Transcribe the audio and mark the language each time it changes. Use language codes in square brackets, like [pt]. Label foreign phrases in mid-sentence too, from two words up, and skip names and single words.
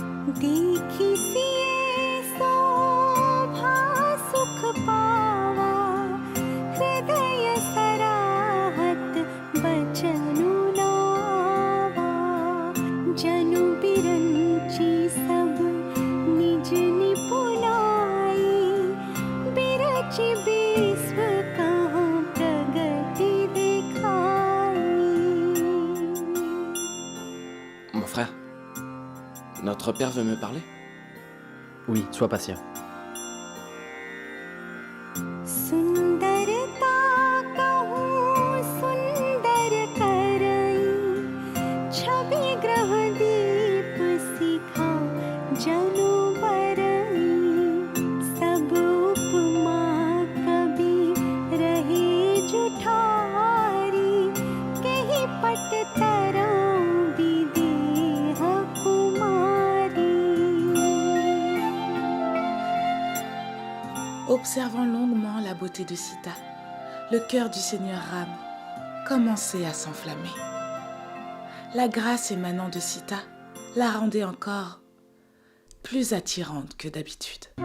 [awa] देखी सिए शोभा सुख पावा हृदय सराहत बचनु लावा जनु बिरंची सब निज निपुणाई बिरची विश्व कहाँ प्रगति दिखाई. [fr] Mon frère, notre père veut me parler? Oui, sois patient. [awa] सुंदरता कहूँ सुंदर करई छवि ग्रह दीप सिखा जनु बरई सब उपमा कभी रहे जुठारी कहीं पट तरौं विदेह कुमारी. [fr] Observant longuement la beauté de Sita, le cœur du Seigneur Ram commençait à s'enflammer. La grâce émanant de Sita la rendait encore plus attirante que d'habitude.